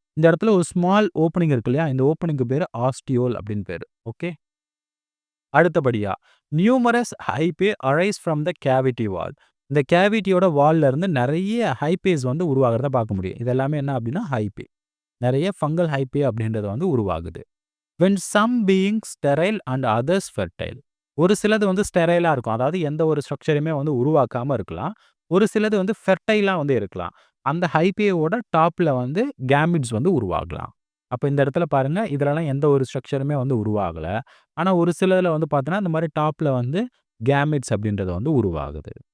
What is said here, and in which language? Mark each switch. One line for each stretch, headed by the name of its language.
Tamil: இந்த இடத்துல ஒரு ஸ்மால் ஓப்பனிங் இருக்கு இல்லையா, இந்த ஓப்பனிங்க்கு பேர் ஆஸ்டியோல் அப்படின்னு பேர்.
English: Okay, அடுத்தபடியா numerous hyphae arise from the cavity wall.
Tamil: இந்த கேவிட்டியோட வால்ல இருந்து நிறைய ஹைபேஸ் வந்து உருவாகிறத பார்க்க முடியும். இது எல்லாமே என்ன அப்படின்னா ஹைபே. நிறைய ஃபங்கல் ஹைபே அப்படின்றது வந்து உருவாகுது.
English: when some being sterile and others fertile.
Tamil: ஒரு சிலது வந்து ஸ்டெரைலாக இருக்கும், அதாவது எந்த ஒரு ஸ்ட்ரக்சரையுமே வந்து உருவாக்காமல் இருக்கலாம். ஒரு சிலது வந்து ஃபெர்டைலாக வந்து இருக்கலாம். அந்த ஹைபேயோட டாப்பில் வந்து கேமிட்ஸ் வந்து உருவாகலாம். அப்போ இந்த இடத்துல பாருங்கள், இதிலலாம் எந்த ஒரு ஸ்ட்ரக்சருமே வந்து உருவாகலை. ஆனால் ஒரு சிலதில் வந்து பார்த்தோன்னா இந்த மாதிரி டாப்பில் வந்து கேமிட்ஸ் அப்படின்றது வந்து உருவாகுது.